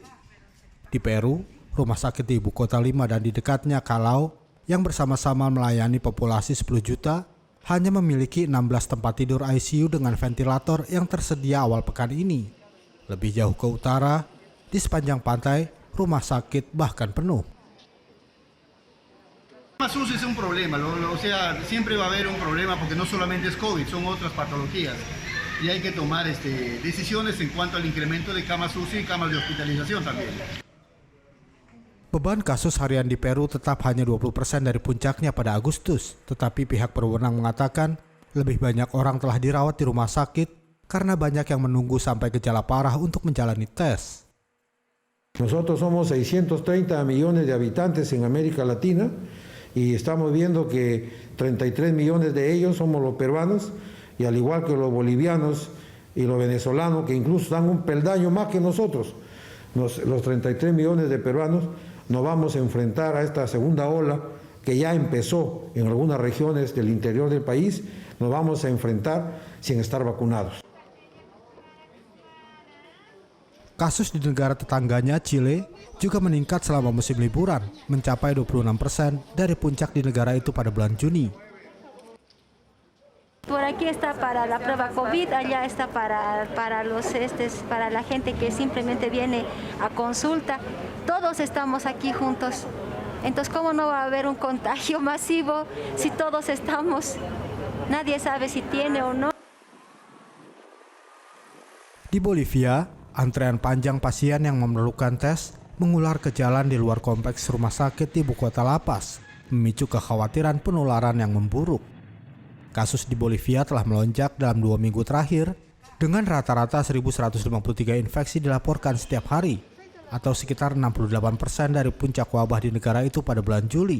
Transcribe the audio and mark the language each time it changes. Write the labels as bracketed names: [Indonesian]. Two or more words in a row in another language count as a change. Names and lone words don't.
[Indonesian] Di Peru, rumah sakit di ibu kota Lima dan di dekatnya Callao yang bersama-sama melayani populasi 10 juta hanya memiliki 16 tempat tidur ICU dengan ventilator yang tersedia awal pekan ini. Lebih jauh ke utara, di sepanjang pantai, rumah sakit bahkan penuh. [Spanish] Camas UCI es un problema, o sea, siempre va a haber un problema porque no solamente es COVID, son otras patologías y hay que tomar decisiones en cuanto al incremento de camas UCI y camas de hospitalización también. [Indonesian] Beban kasus harian di Peru tetap hanya 20% dari puncaknya pada Agustus, tetapi pihak berwenang mengatakan lebih banyak orang telah dirawat di rumah sakit karena banyak yang menunggu sampai gejala parah untuk menjalani tes. [Spanish] Nosotros somos 630 millones de habitantes en América Latina y estamos viendo que 33 millones de ellos somos los peruanos y al igual que los bolivianos y los venezolanos, que incluso dan un peldaño más que nosotros, los 33 millones de peruanos nos vamos a enfrentar a esta segunda ola que ya empezó en algunas regiones del interior del país, nos vamos a enfrentar sin estar vacunados. [Indonesian] Kasus di negara tetangganya, Chile, juga meningkat selama musim liburan, mencapai 26% dari puncak di negara itu pada bulan Juni. [Spanish] Por aquí está para la prueba COVID, allá está para la gente que simplemente viene a consulta. Todos estamos aquí juntos. Entonces, ¿cómo no va a haber un contagio masivo si todos estamos? Nadie sabe si tiene o no. [Indonesian] Di Bolivia, antrean panjang pasien yang memerlukan tes mengular ke jalan di luar kompleks rumah sakit di ibu kota La Paz, memicu kekhawatiran penularan yang memburuk. Kasus di Bolivia telah melonjak dalam 2 minggu terakhir, dengan rata-rata 1.153 infeksi dilaporkan setiap hari, atau sekitar 68% dari puncak wabah di negara itu pada bulan Juli.